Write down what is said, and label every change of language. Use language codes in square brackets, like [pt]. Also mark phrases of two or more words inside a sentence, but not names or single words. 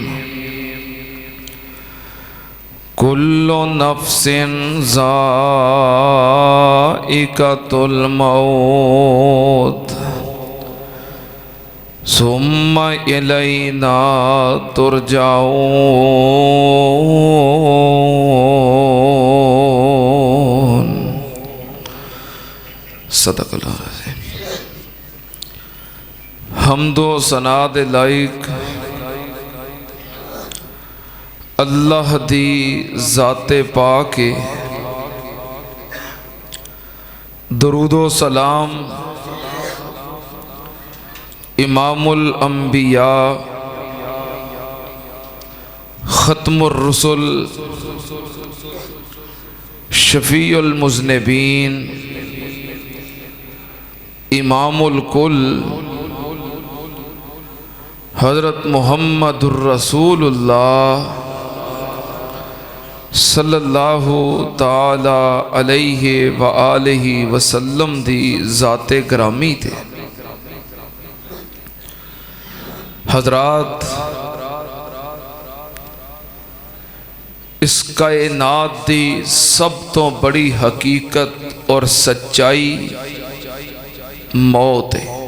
[ar] كل نفس ذائقة الموت ثم إلينا ترجعون. صدق الله العظيم. [pa] حمد و ثنا دے لائق اللہ دی ذاتِ پاک ہے. [ur] درود و سلام امام الانبیاء ختم الرسل [pa] شفیع المذنبین امام الکل حضرت محمد رسول اللہ صلی اللہ تعالیٰ علیہ وآلہ وسلم دی ذاتِ گرامی تھے. حضرات، اس کائنات دی سب تو بڑی حقیقت اور سچائی موت ہے.